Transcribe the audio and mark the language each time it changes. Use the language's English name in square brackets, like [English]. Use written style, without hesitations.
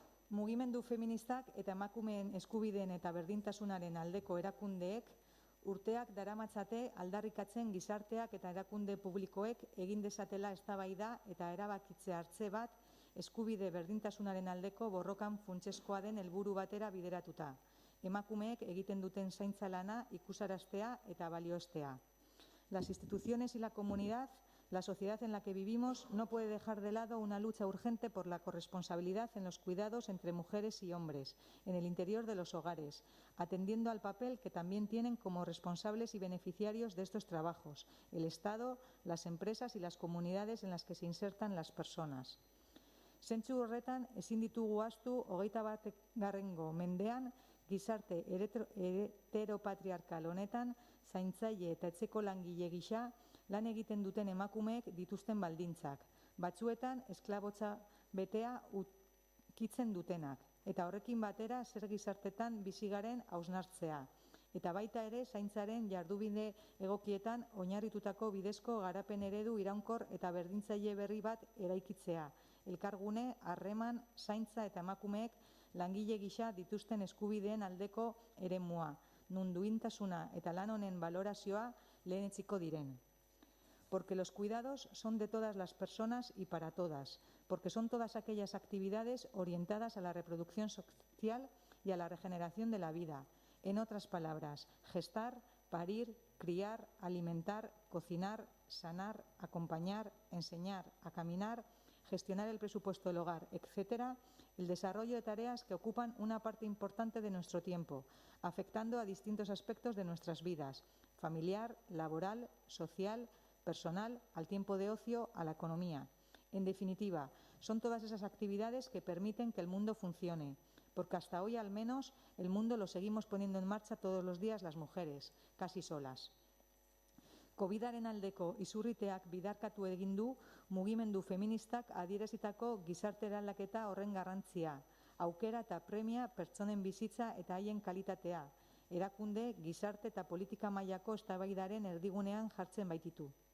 [Basque] Mugimendu feministak eta emakumeen eskubideen eta berdintasunaren aldeko erakundeek urteak daramatzate aldarrikatzen gizarteak eta erakunde publikoek egin dezatela eztabaida eta erabakitze hartze bat eskubide berdintasunaren aldeko borrokan funtsezkoa den helburu batera bideratuta. Emakumeek egiten duten zaintza lana ikusaraztea eta balioestea. [Spanish] Las instituciones y la comunidad, la sociedad en la que vivimos, no puede dejar de lado una lucha urgente por la corresponsabilidad en los cuidados entre mujeres y hombres, en el interior de los hogares, atendiendo al papel que también tienen como responsables y beneficiarios de estos trabajos, el Estado, las empresas y las comunidades en las que se insertan las personas. [Basque] Zentzu horretan, ezin ditugu ahaztu 21. mendean, gizarte heteropatriarkal honetan, zaintzaile eta etxeko langile gisa lan egiten duten emakumeek dituzten baldintzak, batzuetan esklabotza betea ukitzen dutenak, eta horrekin batera zer gizartetan bizi garen hausnartzea, eta baita ere zaintzaren jardubide egokietan oinarritutako bidezko garapen eredu iraunkor eta berdintzaile berri bat eraikitzea, elkargune, harreman, zaintza eta emakumeek langile gisa dituzten eskubideen aldeko eremua, nun duintasuna eta lan honen valorazioa lehenetsiko diren. [Spanish] Porque los cuidados son de todas las personas y para todas, porque son todas aquellas actividades orientadas a la reproducción social y a la regeneración de la vida. En otras palabras, gestar, parir, criar, alimentar, cocinar, sanar, acompañar, enseñar, a caminar, gestionar el presupuesto del hogar, etcétera, el desarrollo de tareas que ocupan una parte importante de nuestro tiempo, afectando a distintos aspectos de nuestras vidas, familiar, laboral, social, personal, al tiempo de ocio, a la economía. En definitiva, son todas esas actividades que permiten que el mundo funcione, porque hasta hoy al menos el mundo lo seguimos poniendo en marcha todos los días las mujeres, casi solas. [Basque] Covidaren aldeko izurriteak bidarkatu egin du mugimendu feministak adierazitako gizarte eraldaketa horren garrantzia, aukera eta premia pertsonen bizitza eta haien kalitatea, erakunde, gizarte eta politika mailako eztabaidaren erdigunean jartzen baititu.